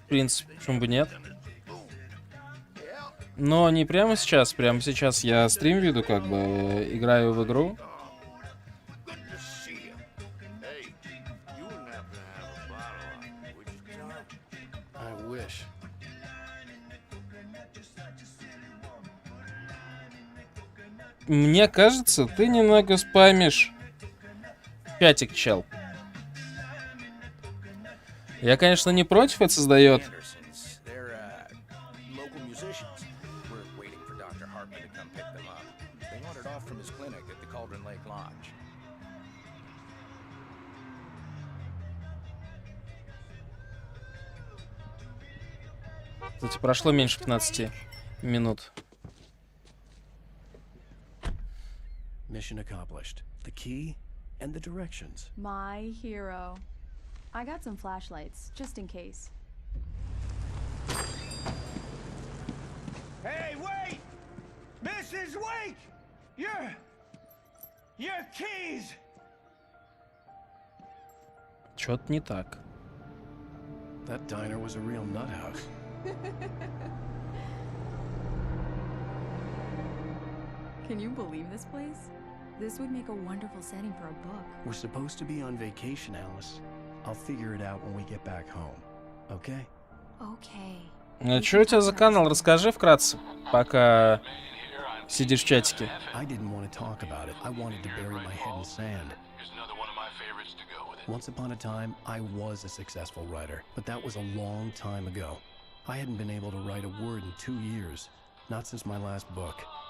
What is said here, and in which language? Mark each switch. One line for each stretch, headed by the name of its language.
Russian: В принципе, почему бы нет?
English: it. Yeah.
Russian: Но не прямо сейчас. Прямо сейчас я стрим веду, как бы играю в игру.
English: Good to see you. Hey, you wouldn't happen to have a bottle on you, would you, John? I wish.
Russian: Мне кажется, ты немного спамишь. Пятик, чел. Я, конечно, не против, это создает.
English: Andersons. They're local musicians. We're waiting for Dr. Hartman to come pick them up. They wandered off from his clinic at the Cauldron Lake Lodge.
Russian: Кстати, прошло меньше 15 минут.
English: Mission accomplished. The key and the directions. My hero. I got some flashlights, just in case. Hey, wait! Mrs. Wake! Your keys!
Russian: Чё-то не так.
English: That diner was a real nut house. Can you believe this place? This would make a wonderful setting for a book. We're supposed to be on vacation, Alice. I'll figure it out when we get back home. Okay? Okay.
Russian: Что у тебя за канал? Расскажи вкратце, пока сидишь в чатике.
English: I didn't want to talk about it. I wanted to bury my head in sand. Once upon a time, I was a successful writer, but that was a long time ago. I hadn't been able to write a word in 2 years, not since my last book.